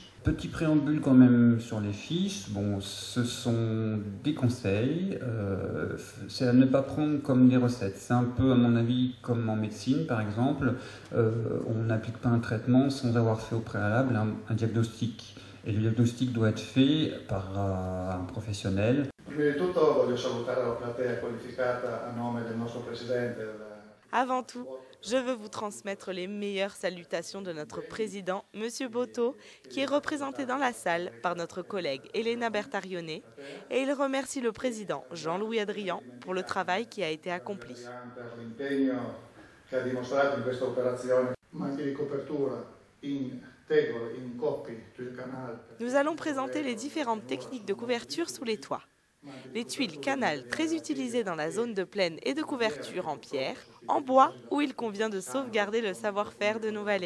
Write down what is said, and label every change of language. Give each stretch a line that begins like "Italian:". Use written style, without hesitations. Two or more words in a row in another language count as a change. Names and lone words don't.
French: Petit préambule quand même sur les fiches. Bon, ce sont des conseils, c'est à ne pas prendre comme des recettes. C'est un peu, à mon avis, comme en médecine par exemple. On n'applique pas un traitement sans avoir fait au préalable un diagnostic. Et le diagnostic doit être fait par un professionnel.
Italian: Prima di tutto voglio salutare la platea qualificata a nome del nostro presidente.
French: Avant tout, je veux vous transmettre les meilleures salutations de notre président, M. Boto, qui est représenté dans la salle par notre collègue Elena Bertarione, et il remercie le président Jean-Louis Adrian pour le travail qui a été accompli. Nous allons présenter les différentes techniques de couverture sous les toits. Les tuiles canal très utilisées dans la zone de plaine et de couverture en pierre, en bois où il convient de sauvegarder le savoir-faire de nos vallées.